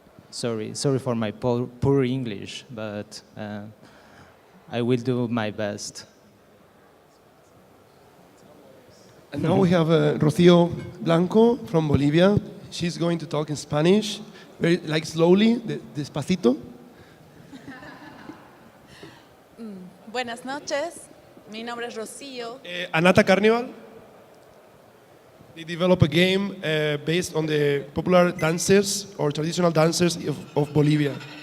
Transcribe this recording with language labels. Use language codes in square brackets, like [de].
[en] Sorry for my poor English, but I will do my best. And now we have Rocío Blanco from Bolivia. She's going to talk in Spanish, very like slowly, despacito. [es] Buenas noches, mi nombre es Rocío. [en] Anata Carnival. They develop a game based on the popular dancers or traditional dancers of Bolivia.